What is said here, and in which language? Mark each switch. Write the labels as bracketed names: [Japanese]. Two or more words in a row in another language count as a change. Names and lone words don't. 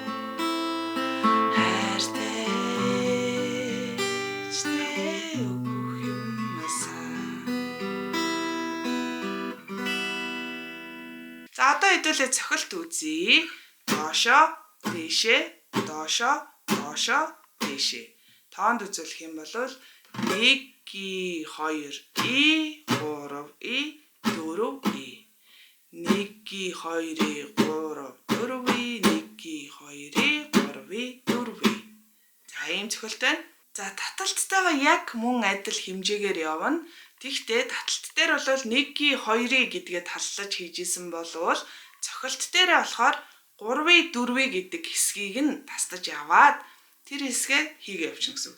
[Mongolian] Хайртай чтэй өгөх юмасаа. За одоо хэдүүлээ цохилт үзье. Доошо, дээшээ, доошо, доошо, дээшээ. Тоонд үзүүлэх юм бол 1 G 2 E 3 E 4 E 1 G 2 E 3 4 E 1 G 2 E 3 E 4 E. За ийм цохилт байна. За таталтайгаа яг мөн адил хэмжээгээр явна. Тэгтээ таталт дээр бол 1 G 2 E гэдгээ таллаж хийжсэн болвол цохилт дээрээ болохоор 3 E 4 E гэдэг хэсгийг нь тастаж яваад тэр хэсгээ хийгээ явчихна гэсэн үг.